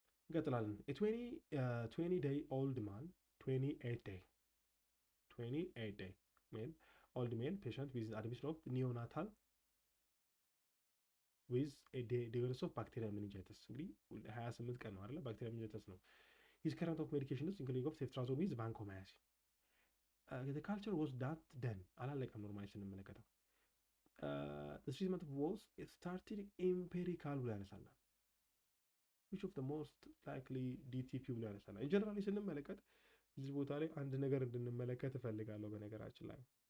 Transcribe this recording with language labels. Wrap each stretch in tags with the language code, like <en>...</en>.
<en>እንቀጥላለን። 28 day old man 28 day male old male patient with admission of neonatal with a diagnosis of bacterial meningitis</en> <am>እንግዲህ 28 ቀን ነው አይደለ?</am> <en>bacterial meningitis ነው። his current of medication is including of ceftriaxone with vancomycin. the culture was that done</en> <am>አላለቀም። ኖርማሊ ስንመለከተው</am> <en>the treatment was started empirical</en> <am>ብሎ ያነሳናል።</am> <en>which of the most likely DTP</en> <am>ብሎ ያነሳናል። ጀነራሊ ስንመለከት እዚህ ቦታ ላይ አንድ ነገር እንድንመለከት እፈልጋለሁ። በነገራችን ላይ</am>